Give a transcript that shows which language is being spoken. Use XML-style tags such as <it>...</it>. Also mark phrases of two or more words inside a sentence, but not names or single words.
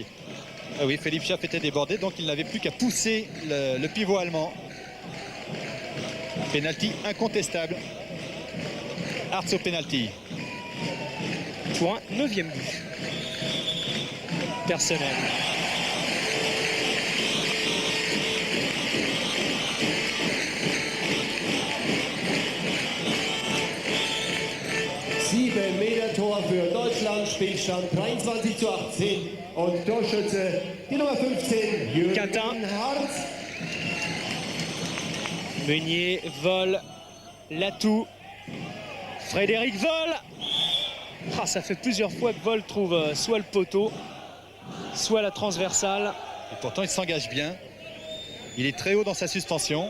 <fr>Ah oui, Philippe Schaff était débordé, donc il n'avait plus qu'à pousser le pivot allemand. Pénalty incontestable. Hartz au pénalty. Point, 9e but. Personnel.</fr> <de>Tor für Deutschland, Spielstand 23:18 und Torschütze die Nummer 15, Jürgen</de> <fr>Quintin.</fr> <de>Hartz.</de> <fr>Meunier, Vol, Latou, Frédéric Vol. Ah, ça fait plusieurs fois que Vol trouve soit le poteau, soit la transversale. Et pourtant, il s'engage bien. Il est très haut dans sa suspension.</fr>